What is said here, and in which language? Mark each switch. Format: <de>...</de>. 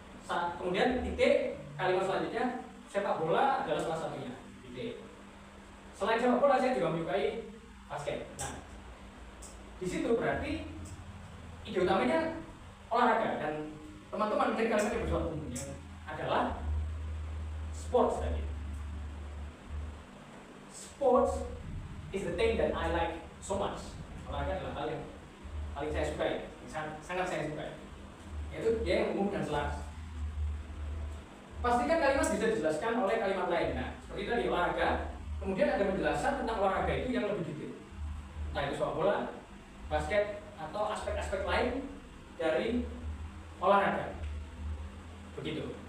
<id>Kemudian titik, kalimat selanjutnya sepak bola adalah salah satunya. Titik. Selain sepak bola saya juga menyukai basket. Nah, di situ berarti ide utamanya olahraga dan teman-teman mencari kalimat yang bersifat umum yang adalah sports tadi.</id> <en>Sports is the thing that I like so much.</en> <id>Olahraga adalah hal yang paling saya sukai, sangat saya sukai. Yaitu dia yang umum dan selaras. Pastikan kalimat bisa dijelaskan oleh kalimat lain. Nah, seperti tadi olahraga, kemudian ada penjelasan tentang olahraga itu yang lebih detail. Entah itu sepak bola, basket, atau aspek-aspek lain dari olahraga. Begitu.</id>